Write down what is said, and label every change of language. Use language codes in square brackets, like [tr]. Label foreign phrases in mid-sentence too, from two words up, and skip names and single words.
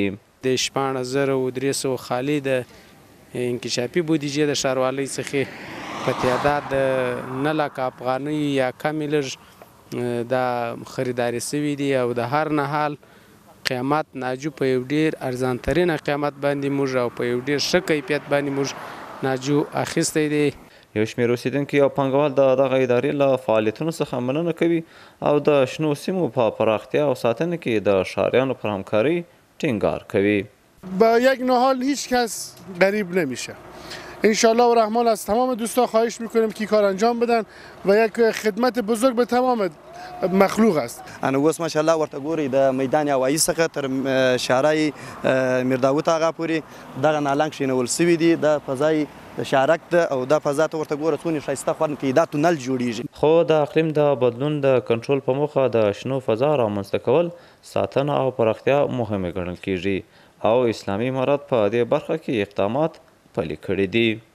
[ps] د 14,300 خالي د انکشافي بودیجې د ښاروالۍ څخه په تعداد د 9,00,000 افغانۍ یا کمې لږ دا خریداري سوي دي او د هر نهال قیمت ناجو په یو ډیر ارزانترینه قیمت باندې موږ او په یو ډیر ښه کیفیت باندې موږ ناجو اخیستی دی. یو شمېر اوسیدونکي او پانګوال د دغه ادارې له فعالیتونو څخه مننه کوي او د شنو سیمو په پراختیا او ساتنه کې د ښاریانو پر همکارۍ ټینګار کوي. [fa] با یک نهال هیچ کس غریب نمیشه. انشالله و رحمان از تمام دوستان خواهش میکنیم که کار انجام بدن و یک خدمت بزرگ به تمام مخلوق است. [ps] انا اوس ماشاءالله ورته ګوري د میدان هوایي څخه تر شارای امیر داوود آغا پورې دغه نالنګ کښېنول سوي دي. د فضای شارک ده او دا فضا ته ورته ګوره څونه ښایسته خوند کوي. دا تونل جوړیږي. خو د اقلیم د بدلون د کنټرول په موخه د شنو فضا رامنځته کول ساتنه او پراختیا مهمه ګڼل کیږي او اسلامي امارات په دې برخه کې اقدامات پلي کړي دي.